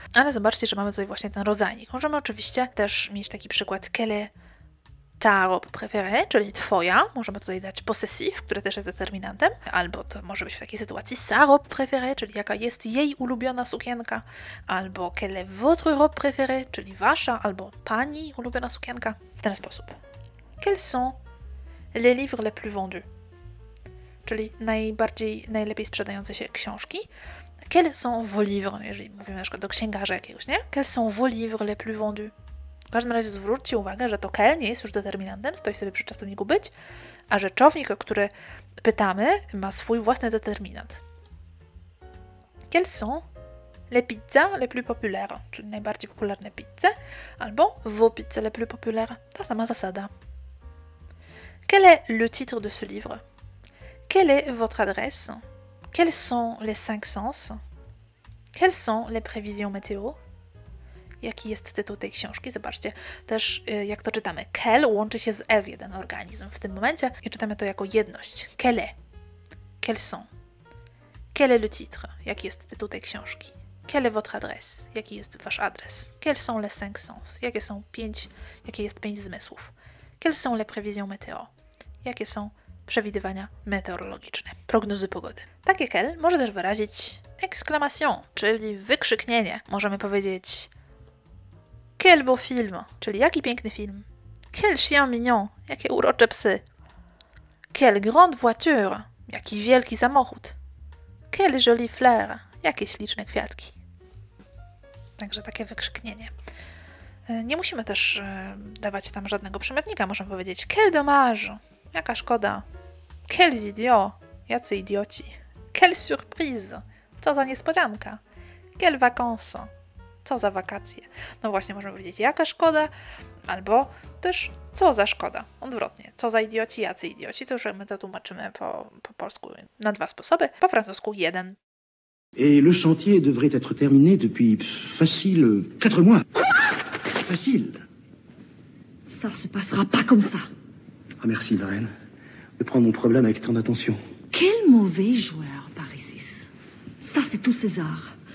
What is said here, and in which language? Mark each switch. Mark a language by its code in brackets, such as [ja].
[pl] Ale zobaczcie, że mamy tutaj właśnie ten rodzajnik. Możemy oczywiście też mieć taki przykład [fr] quelle est ta robe préférée, [pl] czyli twoja, możemy tutaj dać possessif, który też jest determinantem, albo to może być w takiej sytuacji [fr] sa robe préférée, [pl] czyli jaka jest jej ulubiona sukienka, albo [fr] quelle est votre robe préférée, [pl] czyli wasza, albo pani ulubiona sukienka. W ten sposób. [fr] Quels sont les livres les plus vendus? [pl] Czyli najlepiej sprzedające się książki. [fr] Quels sont vos livres, [pl] jeżeli mówimy na przykład do księgarza jakiegoś, nie? [fr] Quels sont vos livres les plus vendus? [pl] W każdym razie zwróćcie uwagę, że to quel nie jest już determinantem, stoi sobie przy czasowniku być, a rzeczownik, o który pytamy, ma swój własny determinant. [fr] Quelles sont les pizzas les plus populaires? [pl] Czyli najbardziej popularne pizze, albo [fr] vos pizzas les plus populaires. [pl] Ta sama zasada. [fr] Quel est le titre de ce livre? Quelle est votre adresse? Quels sont les 5 sens? Quelles sont les prévisions météo? [pl] Jaki jest tytuł tej książki? Zobaczcie, też jak to czytamy. Quel łączy się z e w jeden organizm w tym momencie i czytamy to jako jedność. [fr] Quelle? Quels sont? Quel est le titre? [pl] Jaki jest tytuł tej książki? [fr] Quelle est votre adresse? [pl] Jaki jest wasz adres? [fr] Quels sont les 5 sens? [pl] Jakie jest 5 zmysłów? [fr] Quelles sont les prévisions météo? [pl] Jakie są przewidywania meteorologiczne, prognozy pogody? Takie quel może też wyrazić exclamation, czyli wykrzyknienie. Możemy powiedzieć [fr] quel beau film, [pl] czyli jaki piękny film. [fr] Quel chien mignon, [pl] jakie urocze psy. [fr] Quelle grande voiture, [pl] jaki wielki samochód. [fr] Quelle jolie fleur, [pl] jakie śliczne kwiatki. Także takie wykrzyknienie. Nie musimy też dawać tam żadnego przymiotnika. Możemy powiedzieć [fr] quel dommage, [pl] jaka szkoda. [fr] Quels idiots, [pl] jacy idioci. [fr] Quelle surprise, [pl] co za niespodzianka. [fr] Quelle vacances, [pl] co za wakacje. No właśnie, możemy powiedzieć jaka szkoda, albo też co za szkoda. Odwrotnie, co za idioci, jacy idioci. To już my to tłumaczymy po polsku na 2 sposoby, po francusku 1. [fr] Et le chantier devrait être terminé depuis facile 4 mois. Quoi? Facile. Ça se passera pas comme ça. Ah merci, la reine, de prendre mon problème avec tant d'attention. Quel mauvais joueur, Parisis. Ça, c'est tout César.